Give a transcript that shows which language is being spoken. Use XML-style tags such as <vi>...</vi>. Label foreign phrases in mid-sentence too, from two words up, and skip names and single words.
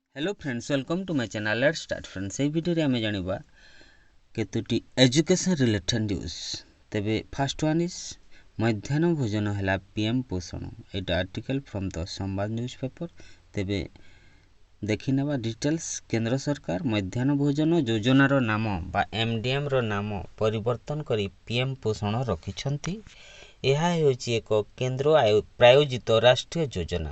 <en>Hello friends, welcome to my channel. Let's start friends.</en> <or>ଏହି ଭିଡିଓରେ ଆମେ ଜାଣିବା କେତୋଟି</or> <en>education related news.</en> <or>ତେବେ</or> <en>first one is</en> <or>ମଧ୍ୟାହ୍ନ ଭୋଜନ ହେଲା ପିଏମ୍ ପୋଷଣ। ଏଇଟା</or> <en>article from the</en> <or>ସମ୍ବାଦ ନ୍ୟୁଜ୍ ପେପର। ତେବେ ଦେଖିନେବା ଡିଟେଲ୍ସ। କେନ୍ଦ୍ର ସରକାର ମଧ୍ୟାହ୍ନ ଭୋଜନ ଯୋଜନାର ନାମ ବା MDMର ନାମ ପରିବର୍ତ୍ତନ କରି ପିଏମ୍ ପୋଷଣ ରଖିଛନ୍ତି। ଏହା ହେଉଛି ଏକ କେନ୍ଦ୍ର ପ୍ରାୟୋଜିତ ରାଷ୍ଟ୍ରୀୟ ଯୋଜନା।</or>